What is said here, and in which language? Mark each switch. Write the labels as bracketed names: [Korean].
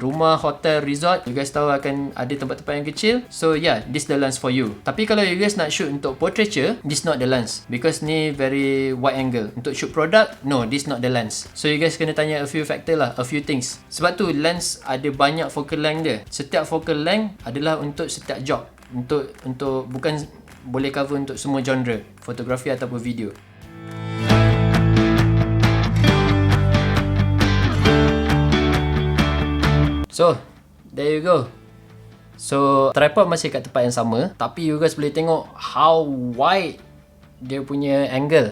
[Malay] Rumah, hotel, resort, you guys tahu akan ada tempat-tempat yang kecil. [English] So yeah, this the lens for you. Tapi kalau you guys nak shoot untuk portraiture, this not the lens. Because ni very wide angle. Untuk shoot product, no, this not the lens. So you guys kena tanya a few factor lah, a few things. [Malay] Sebab tu lens ada banyak focal length dia. Setiap focal length adalah untuk setiap job. Untuk bukan boleh cover untuk semua genre, fotografi ataupun video. [English] So, there you go. [Malay] So, tripod masih kat tempat yang sama, tapi you guys boleh tengok how wide dia punya angle.